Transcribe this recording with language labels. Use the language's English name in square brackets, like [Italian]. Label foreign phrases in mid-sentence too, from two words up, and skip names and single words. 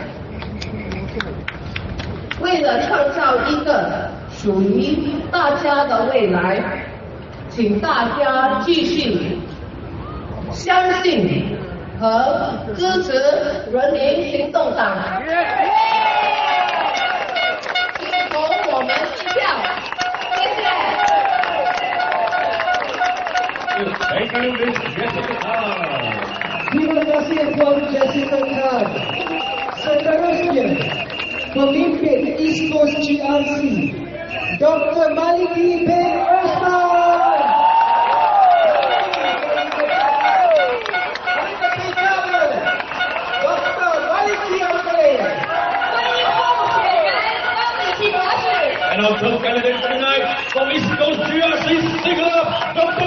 [Chinese] 为了创造一个属于大家的未来，请大家继续相信和支持人民行动党，请投我们一票，谢谢。 [Malay] Terima kasih Tuan Jessica Khan. Seterusnya, Pemimpin East Coast GRC, Dr. Maliki bin Osman. Dr. Maliki Osman. [English] And our top candidate tonight from East Coast GRC, single up, Dr.